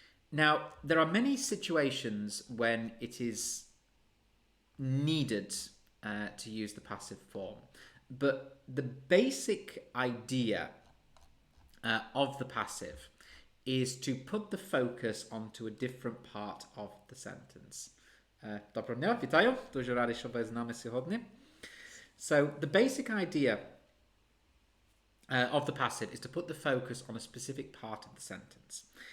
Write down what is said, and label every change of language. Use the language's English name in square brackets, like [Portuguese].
[English] Now, there are many situations when it is needed to use the passive form, but the basic idea of the passive is to put the focus onto a different part of the sentence. [Ukrainian] Доброго дня, вітаю, дуже радий, що ви з нами сьогодні. [English] So the basic idea of the passive is to put the focus on a specific part of the sentence.